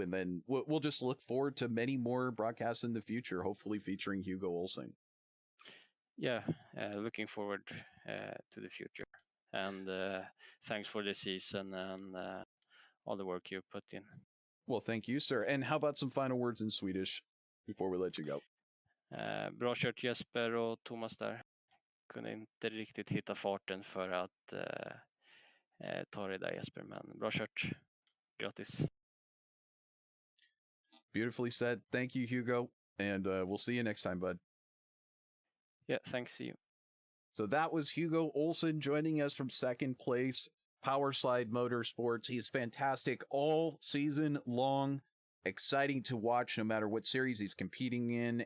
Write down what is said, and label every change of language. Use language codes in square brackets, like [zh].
[en] And then we'll just look forward to many more broadcasts in the future, hopefully featuring Hugo Olsen. Yeah, looking forward to the future. And thanks for the season and all the work you put in. Well, thank you, sir. And how about some final words in Swedish before we let you go? [sv] Bra kört Jesper och Thomas där. Kunde inte riktigt hitta farten för att ta det där Jesper, men bra kört. Grattis. [en] Beautifully said. Thank you, Hugo. And we'll see you next time, bud. Yeah, thanks. See you. So that was Hugo Olsen joining us from second place, Powerslide Motorsports. He's fantastic all season long. Exciting to watch no matter what series he's competing in.